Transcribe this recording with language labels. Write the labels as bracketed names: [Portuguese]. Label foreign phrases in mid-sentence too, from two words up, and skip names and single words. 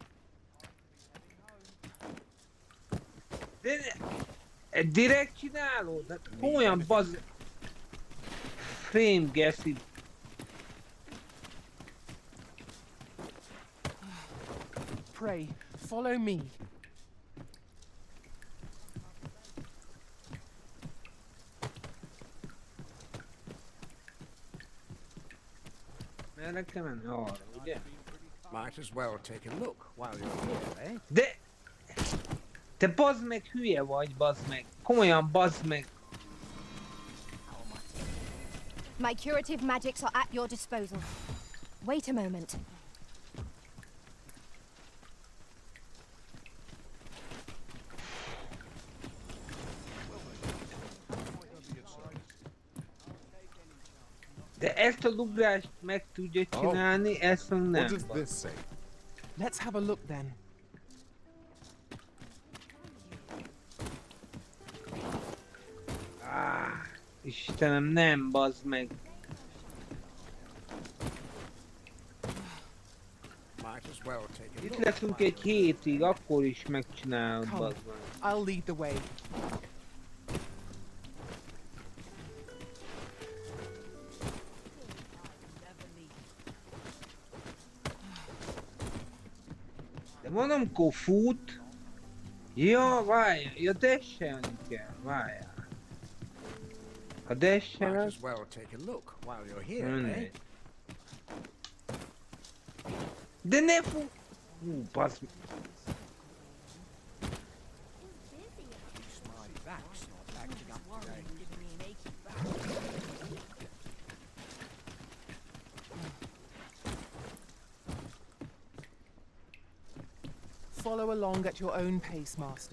[Hungarian] De direkt csinálod? Hát olyan baz... Frame geszi. [English] Pray, follow me. [Hungarian] Merre kell menni? Arra, ugye? [English] Might as well take a look while you're here, eh? [Hungarian] De... Te bazd meg, hülye vagy, bazd meg. Komolyan bazd meg. [English] My curative magics are at your disposal. Wait a moment. [Hungarian] De ezt a dugrást meg tudja csinálni, ezt meg nem. [English] What does this say? Let's have a look then. [Hungarian] Istenem, nem, bazd meg. Itt leszünk egy hétig, akkor is megcsinálod, bazd meg. [English] I'll lead the way. [Hungarian] De van, amikor fut... Ja, várjál, ja, dashelni kell, várjál. Ha dasheled... [English] Might as well take a look while you're here, eh? [Hungarian] De ne fu... Passz... [English] My back's not acting up today. Follow along at your own pace, Master.